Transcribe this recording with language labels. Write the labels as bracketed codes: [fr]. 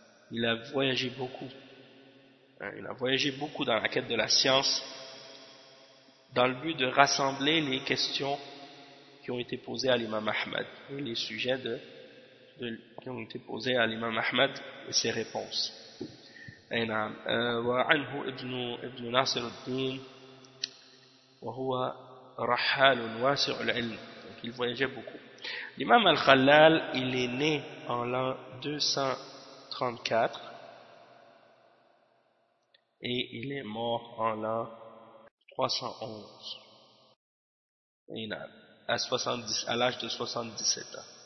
[fr] Il a voyagé beaucoup. Il a voyagé beaucoup dans la quête de la science, dans le but de rassembler les questions qui ont été posées à l'imam Ahmad, et les sujets qui ont été posés à l'imam Ahmad et ses réponses. Et [ar] نعم. وعنه ابن ناصر الدين وهو رحال واسع العلم. [fr] Donc il voyageait beaucoup. L'imam Al-Khalal, il est né en l'an 234 et il est mort en l'an 311, à l'âge de 77 ans.